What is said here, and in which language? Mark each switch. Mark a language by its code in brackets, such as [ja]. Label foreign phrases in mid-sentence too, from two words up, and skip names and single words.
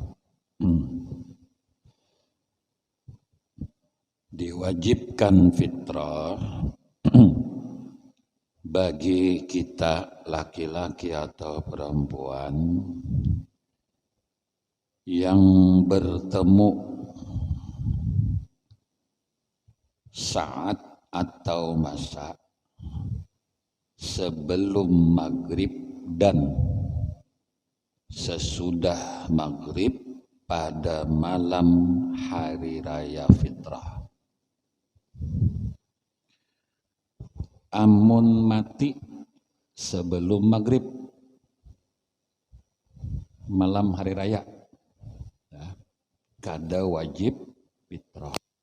[id] Diwajibkan fitrah bagi kita laki-laki atau perempuan yang bertemu saat atau masa sebelum maghrib dan sesudah maghrib pada malam hari raya fitrah. [bjn] Amun mati sebelum maghrib malam hari raya ya, kada wajib fitrah.